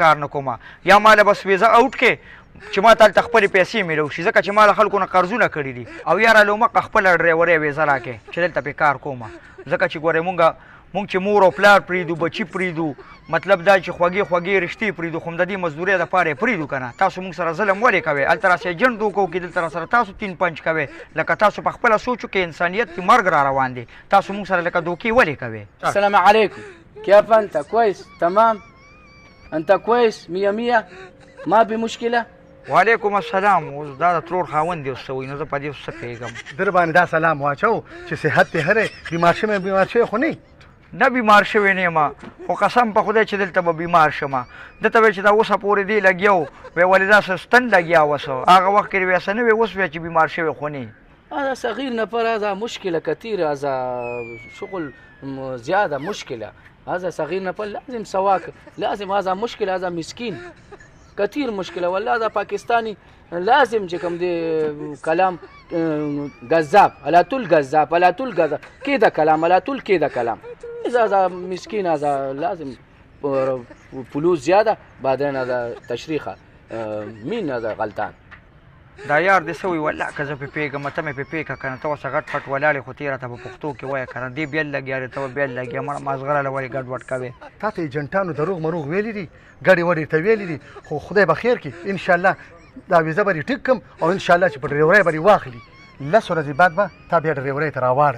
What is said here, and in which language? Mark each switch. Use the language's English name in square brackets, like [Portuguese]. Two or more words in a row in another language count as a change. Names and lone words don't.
[Pashto] کار نه کوم یا ما له بس ویزه اوټ کې چې ما ته هلته خپلې پیسې میلو شي ځکه چې ما له خلکو نه قرضونه کړي دي او یاره لومقه خپله ډریورۍ ویزه راکړې چې دلته پې کار کوم ځکه چې ګورې مونږ چې مور او پلار پرېږدو بچي پرېږدو مطلب دا چې خوږې رشتې پرېږدو خو د دې مزدورۍ دپاره یې پرېږدو که نه تاسو مونږ سره ظلم ولې کوئ هلته راسئ جنډ وکړو کې دلته راسره تاسو [Urdu] تین پنچ [Pashto] کوئ لکه تاسو په خپله سوچو کې انسانیت کې مرګ را روان دی تاسو مونږ سره لکه دوکې ولې کوئ [Arabic] السلام عليكم كيف انت كويس تمام انت كويس مية مية ما بمشكلة وعلیکم السلام [Pashto] اوس دا د ترور خاوند دی اوس څه وایي نو زه په دې اوس څه پوهېږم در باندې دا سلام واچو چې صحت دې هره بیمار شوی خو نه نه بیمار شوی نه یم خو قسم په خدای چې دلته به بیمار شم دته ویل چې دا اوسه پورې دی لګیا وی ولې داسې ستن لګیا وسه هغه وخت کې وی څه نه وی اوس وی چې بیمار شوی خو نه [Arabic] هذا صغير نفر هذا مشكلة كثيرة هذا شغل زيادة مشكلة هذا صغير نفر لازم سواك لازم هذا مشكلة هذا مسكين كثير مشكلة والله هذا باكستاني لازم جكم دي كلام جذاب على طول جذاب على طول جذاب كده كلام على طول كده كلام إذا هذا مسكين هذا لازم فلوس زيادة بعدين هذا تشريخة مين هذا غلطان [Pashto] دا یار دې څه وایي والله که زه پې پوهېږم ته مې پې پوهېږه که نه ته اوسه غټ پټ ولاړې خو تېره ته په پښتو کې وایه که نه دې بېل لګیا دی ته به بېل لګیا مړه مازغره له ولې ګډ وډ کوې تا ته ایجنټانو دروغ مروغ ویلي دي ګډې وډې ته ویلي دي خو خدای به خیر کړي انشاءالله دا ویزه به دې ټیک کړم او انشاءالله چې په ډریورۍ به دې واخلي 10 ورځې بعد به تا بیا ډریورۍ ته راواړئ